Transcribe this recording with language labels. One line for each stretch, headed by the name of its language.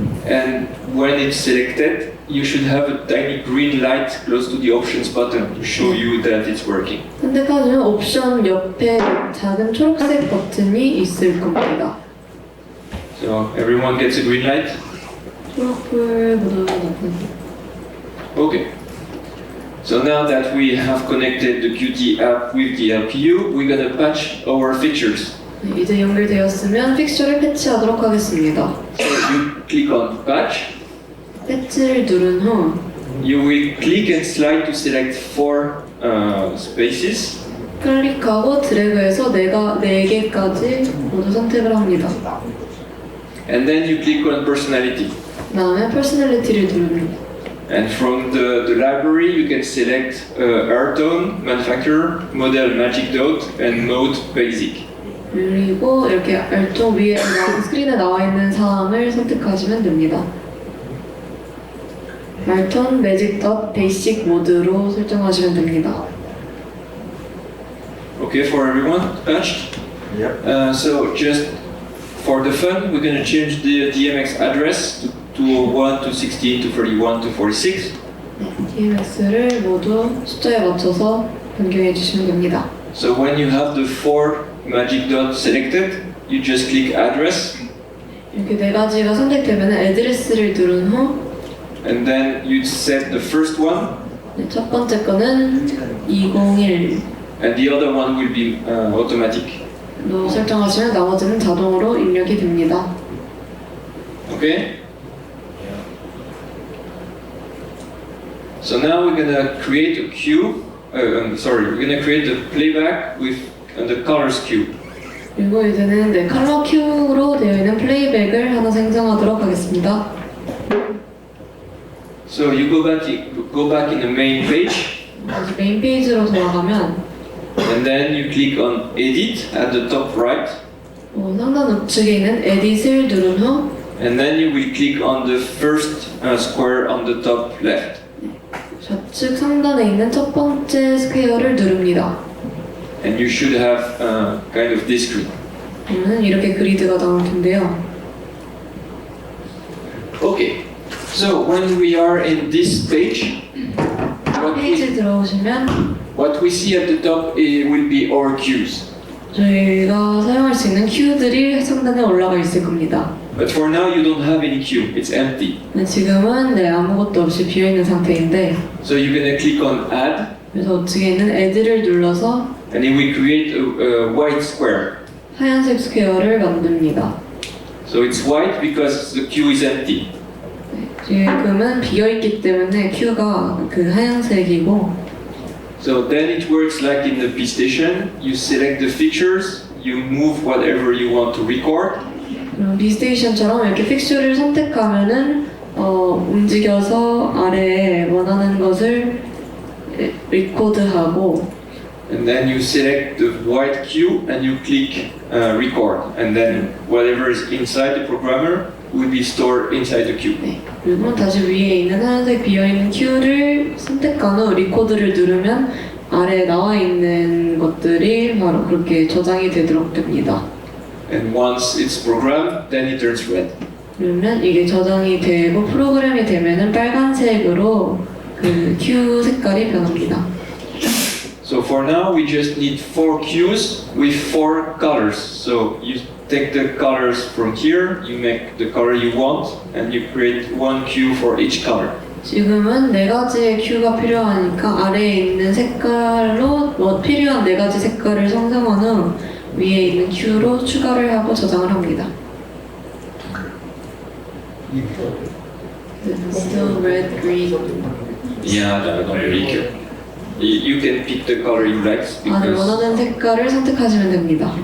English: and when it's selected, you should have a tiny green light close to the Options button to show you that it's working.
Korean: 선택하시면 옵션 옆에 작은 초록색 버튼이 있을 겁니다.
English: So everyone gets a green light?
Korean: 초록불 모두 나타납니다.
English: Okay. So now that we have connected the Qt app with the LPU, we're gonna patch our features.
Korean: 네, 이제 연결되었으면 픽처를 패치하도록 하겠습니다.
English: So you click on patch.
Korean: 패치를 누른 후
English: You will click and slide to select 4 spaces.
Korean: 클릭하고 드래그해서 4개까지 모두 선택을 합니다.
English: And then you click on personality.
Korean: 그 다음에 퍼스널리티를 누릅니다.
English: And from the library, you can select Airtone, Manufacturer, Model Magic Dot, and Mode Basic.
Korean: 그리고 이렇게 알통 위에 스크린에 나와 있는 사항을 선택하시면 됩니다. 알톤, 매직 덧, 베이식 모드로 설정하시면 됩니다.
English: Okay, for everyone, patched? Yep. So just for the fun, we're going to change the DMX address to 201, 216, 231, 246.
Korean: DMX를 모두 숫자에 맞춰서 변경해 주시면 됩니다.
English: So when you have the 4 magic dots selected, you just click address,
Korean: 이렇게 4가지가 선택되면 애드레스를 누른 후
English: and then you set the first one,
Korean: 첫 번째 거는 201로
English: and the other one will be automatic.
Korean: 설정하시면 나머지는 자동으로 입력이 됩니다.
English: Okay? So now we're gonna create a queue. We're gonna create the playback with the colors queue.
Korean: 그리고 이제는 컬러 큐로 되어 있는 플레이백을 하나 생성하도록 하겠습니다.
English: So you go back in the main page,
Korean: 다시 메인 페이지로 돌아가면
English: and then you click on Edit at the top right,
Korean: 상단 우측에 있는 에딧을 누른 후
English: and then you will click on the first square on the top left.
Korean: 좌측 상단에 있는 첫 번째 스퀘어를 누릅니다.
English: And you should have kind of this screen.
Korean: 그러면 이렇게 그리드가 나올 텐데요.
English: Okay, so when we are in this page,
Korean: 페이지 들어오시면
English: what we see at the top will be our queues.
Korean: 저희가 사용할 수 있는 큐들이 상단에 올라가 있을 겁니다.
English: But for now, you don't have any queue. It's empty.
Korean: 지금은 아무것도 없이 비어있는 상태인데
English: So you're gonna click on Add,
Korean: 그래서 우측에 있는 애드를 눌러서
English: and it will create a white square.
Korean: 하얀색 스퀘어를 만듭니다.
English: So it's white because the queue is empty.
Korean: 지금은 비어있기 때문에 큐가 그 하얀색이고
English: So then it works like in the P station. You select the features, you move whatever you want to record,
Korean: 비스테이션처럼 이렇게 픽처를 선택하면은 움직여서 아래에 원하는 것을 리코드하고
English: and then you select the white queue and you click record, and then whatever is inside the programmer will be stored inside the queue.
Korean: 네. 그리고 다시 위에 있는 하얀색 비어있는 큐를 선택한 후 리코드를 누르면 아래에 나와 있는 것들이 바로 그렇게 저장이 되도록 됩니다.
English: And once it's programmed, then it turns red.
Korean: 그러면 이게 저장이 되고 프로그램이 되면은 빨간색으로 그 큐 색깔이 변합니다.
English: So for now, we just need 4 queues with 4 colors. So you take the colors from here, you make the color you want, and you create 1 queue for each color.
Korean: 지금은 4가지의 큐가 필요하니까 아래에 있는 색깔로 필요한 4가지 색깔을 생성한 후 위에 있는 큐로 추가를 하고 저장을 합니다.
English: Still red, green. Yeah, I don't really care. You can pick the color you like because
Korean: 원하는 색깔을 선택하시면 됩니다.